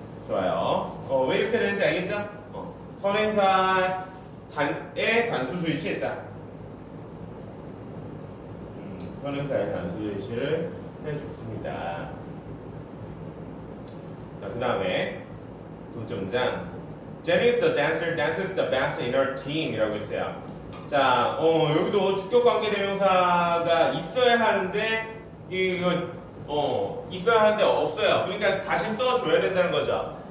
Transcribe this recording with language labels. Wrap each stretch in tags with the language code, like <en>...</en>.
<ko>좋아요. 왜 이렇게 되는지 알겠죠? 선행사의 단수 수일치했다. 선행사의 단수 수일치를 해줬습니다. 자, 그 다음에 두 번째 문장.</ko> <en>Jenny is the dancer, dances the best in her team</en> <ko>이라고 했어요. 자, 여기도 주격관계대명사가 있어야 하는데, 있어야 하는데 없어요. 그러니까 다시 써줘야 된다는 거죠.</ko>